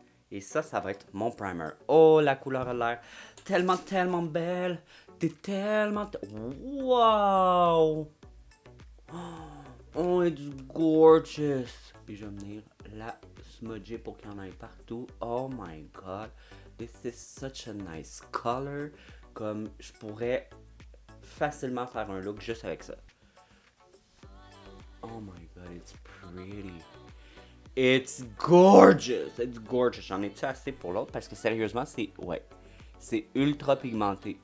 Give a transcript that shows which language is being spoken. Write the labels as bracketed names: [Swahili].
[French] Et ça va être mon primer. Oh, la couleur a l'air tellement belle. T'es tellement... [English] Wow! Oh, it's gorgeous. [French] Puis je vais venir la smudger pour qu'il y en ait partout. [English] Oh my god. This is such a nice color. [French] Comme je pourrais facilement faire un look juste avec ça. [English] Oh my god, it's pretty. It's gorgeous. It's gorgeous. [French] J'en ai-tu assez pour l'autre? Parce que sérieusement, c'est... Ouais. C'est ultra pigmenté.